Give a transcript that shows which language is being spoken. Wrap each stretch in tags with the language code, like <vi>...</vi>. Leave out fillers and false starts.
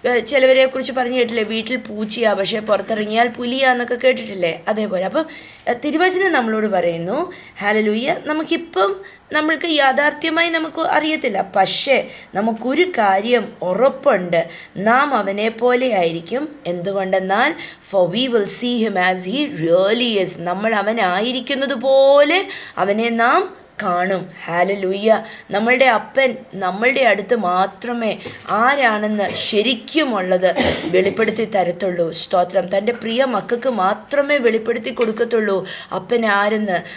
<ml>ചിലവരെ കുറിച്ച് പറഞ്ഞു കേട്ടില്ലേ, വീട്ടിൽ പൂച്ചയാ പക്ഷെ പുറത്തിറങ്ങിയാൽ പുലിയാന്നൊക്കെ കേട്ടിട്ടില്ലേ, അതേപോലെ. അപ്പം തിരുവചനം നമ്മളോട് പറയുന്നു, ഹല്ലേലൂയ, നമുക്കിപ്പം നമ്മൾക്ക് യാഥാർത്ഥ്യമായി നമുക്ക് അറിയത്തില്ല, പക്ഷേ നമുക്കൊരു കാര്യം ഉറപ്പുണ്ട്, നാം അവനെ പോലെ ആയിരിക്കും. എന്തുകൊണ്ടെന്നാൽ</ml> <en>for we will see him as he really is.</en> <ml>നമ്മൾ അവനായിരിക്കുന്നത് പോലെ അവനെ നാം കാണും. ഹല്ലേലൂയ. നമ്മളുടെ അപ്പൻ നമ്മളുടെ അടുത്ത് മാത്രമേ ആരാണെന്ന് ശരിക്കുമുള്ളത് വെളിപ്പെടുത്തി തരത്തുള്ളൂ. സ്തോത്രം. തൻ്റെ പ്രിയ മക്കൾക്ക് മാത്രമേ വെളിപ്പെടുത്തി കൊടുക്കത്തുള്ളൂ അപ്പൻ ആരെന്ന്.</ml>